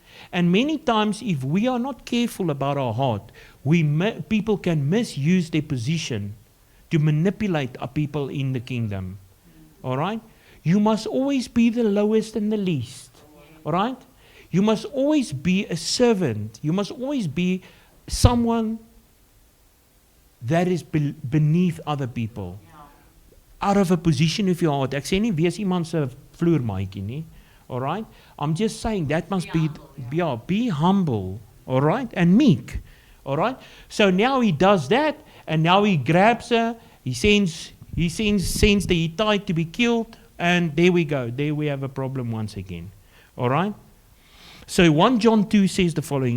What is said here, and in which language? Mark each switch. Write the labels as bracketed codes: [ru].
[en] And many times, if we are not careful about our heart, people can misuse their position to manipulate our people in the kingdom. All right? You must always be the lowest and the least. All right? You must always be a servant. You must always be someone that is beneath other people. Out of a position of your heart. [af] Ek sê nie wees iemand se vloermaatjie nie. [en] All right? I'm just saying that must be humble. All right? And meek. All right? So now he does that, and now he grabs her, he sends the Hittite to be killed, and there we go. There we have a problem once again. All right? So 1 John 2 says the following.